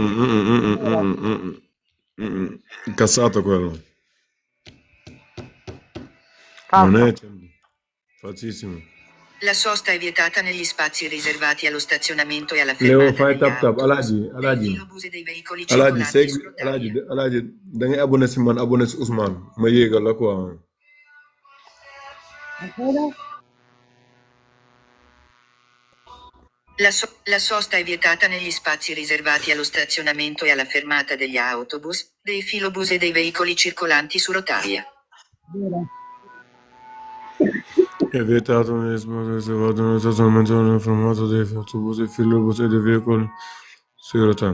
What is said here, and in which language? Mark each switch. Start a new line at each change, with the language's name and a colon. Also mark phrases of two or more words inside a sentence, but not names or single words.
Italian: Cassato quello. Falso. Non è facilissimo. La sosta è vietata negli spazi riservati allo stazionamento e alla fermata Leo, fai degli tap tap. autobus, Alaaji, del Alaaji. filobus e dei veicoli Alaaji, circolanti su segui, rotaia.
Wolof: Alaaji, da ngay abonné si man, abonné si Ousmane. Ma yéegal la quoi.
Italian: La sosta è vietata negli spazi riservati allo stazionamento e alla fermata degli autobus, dei filobus e dei veicoli circolanti su rotaia. È vietato negli spazi riservati allo stazionamento nel formato dei autobus, filobus e dei veicoli su rotaia.